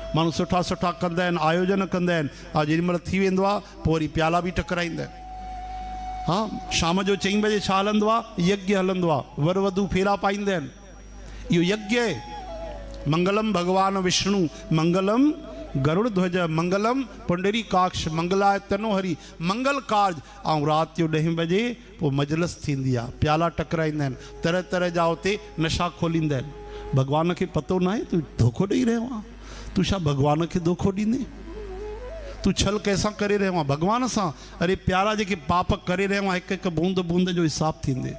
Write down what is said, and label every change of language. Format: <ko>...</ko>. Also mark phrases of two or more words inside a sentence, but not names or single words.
<sd>माण्हू सुठा सुठा कंदा आहिनि, आयोजन कंदा आहिनि। हा जेॾीमहिल थी वेंदो आहे पोइ वरी प्याला बि टकराईंदा आहिनि। हाँ, शाम जो 4 बजे छा हलंदो आहे? यज्ञ हलंदो आहे। वर वधू फेरा पाईंदा आहिनि। इहो यज्ञ आहे।</sd> <sa>मंगलम भगवान विष्णु, मंगलम गरुड़ ध्वज, मंगलम पुंडरी काक्ष, मंगलाय तनोहरी, मंगल कार्य।</sa> <sd>ऐं राति जो 10 बजे पोइ मजलिस थींदी आहे, प्याला टकराईंदा आहिनि, तरह तरह जा उते नशा खोलींदा आहिनि। भगवान खे पतो न आहे तूं धोखो ॾेई रहियो आहे। तूं छा भगवान खे धोखो ॾींदे? तू छल कैसां करे रहियो आहे? भगवान सां। अरे प्यारा जेके पाप करे रहियो आहे, हिकु हिकु बूंद बूंद जो हिसाब थींदे।</sd>